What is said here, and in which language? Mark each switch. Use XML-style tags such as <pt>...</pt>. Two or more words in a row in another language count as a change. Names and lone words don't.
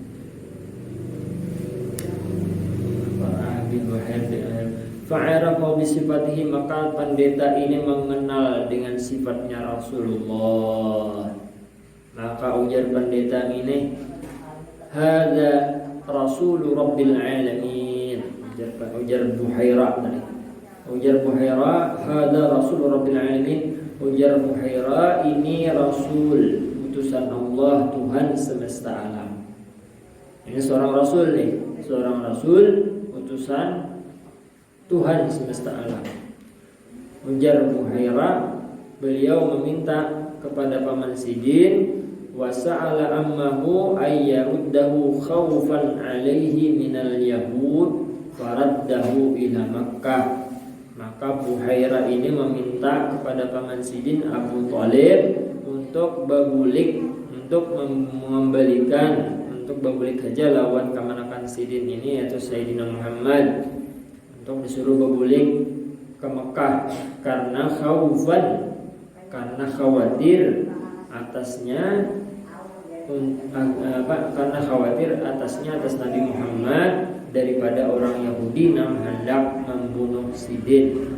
<ar>فعرف بصفته,</ar> <bjn>maka pendeta ini mengenal dengan sifatnya Rasulullah. Maka ujar pendeta ini,</bjn> <ar>هذا رسول رب العالمين.</ar> <bjn>Ujar Buhaira tadi. Ujar Buhaira,</bjn> <ar>هذا رسول رب العالمين.</ar> <bjn>Ujar Buhaira, ini Rasul, utusan Allah, Tuhan semesta alam. Ini seorang Rasul nih, seorang Rasul, utusan Tuhan semesta alam. Ujar Buhaira, beliau meminta kepada paman Sidin,</bjn> <ar>وسأل عمه أن يرده خوفا عليه من اليهود فرده إلى مكة.</ar> <bjn>Maka Buhaira ini meminta kepada paman Sidin Abu Thalib untuk berbulik, untuk mengembalikan, untuk berbulik saja lawan kemanakan Sidin ini, yaitu Sayyidina Muhammad, untuk disuruh berbulik ke Mekah karena khaufan, karena khawatir atasnya atas Nabi Muhammad daripada orang Yahudi yang hendak membunuh Sidin.</bjn>